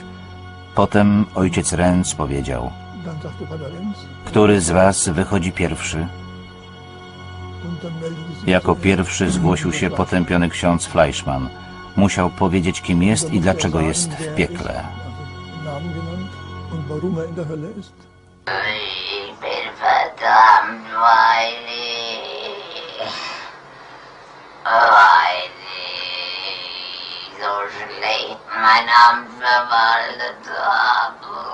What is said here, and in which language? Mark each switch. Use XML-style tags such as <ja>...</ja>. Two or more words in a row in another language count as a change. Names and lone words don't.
<pl>Potem ojciec Renz powiedział: który z was wychodzi pierwszy? Jako pierwszy zgłosił się potępiony ksiądz Fleischmann. Musiał powiedzieć, kim jest i dlaczego jest w piekle.</pl> <de>Ich bin verdammt, weil ich so schlecht mein Amt verwaltet habe.</de>